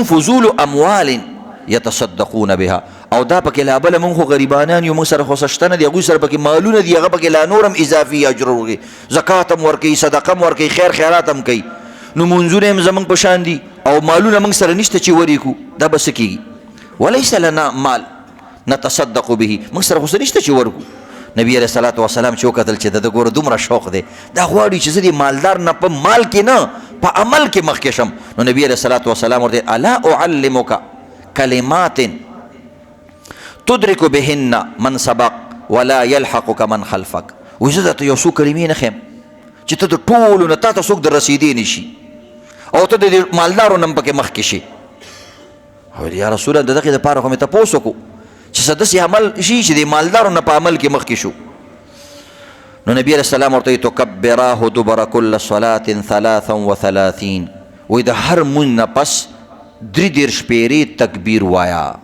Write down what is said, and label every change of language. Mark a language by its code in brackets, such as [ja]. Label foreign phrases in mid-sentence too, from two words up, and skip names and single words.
[ar] فضول اموال يتصدقون بها [ps] او دا پکې لا بل موږ خو غریبانان یو موږ سره خو شته نه دي هغوی سره پکې مالونه دي هغه پکې لا نور هم اضافي اجر ورکوي زکات هم ورکوي صدقه هم ورکوي خیر خیرات هم کوي نو منځونه هم زموږ په شان دي او مالونه موږ سره نشته چې وریکو دا به څه کېږي [ar] وليس لنا مال نتصدق به [ps] موږ سره خو څه نشته چې ورکو نبی [ar] علیه الصلاة والسلام [ps] چې وکتل چې د ګوره دومره شوق دی دا غواړي چې زه د مالدار نه په مال کې نه په عمل کې مخکې شم نو نبی [ar] علیه الصلاة والسلام [ps] ورته [ar] الا اعلمک کلمات تدرک بهن من سبق ولا يلحقك من خلفك [ps] وایي زه درته یو څو کلمې نه ښیم چې ته د ټولو نه تا ته څوک در رسېدی نه شي او ته د مالدارو نه هم پکې مخکې شي ویل [ar] یا رسول الله [ps] د دغې دپاره خو مې تپوس وکړو چې څه داسې عمل شي چې د مالدارو نه په عمل کې مخکې شو نو نبی [ar] علیه السلام [ps] ورته وایي [ar] تکبراه دبر کل صلاة [ps] 33 وایي د هر مونځ نه پس 33 پیرې تکبیر وایا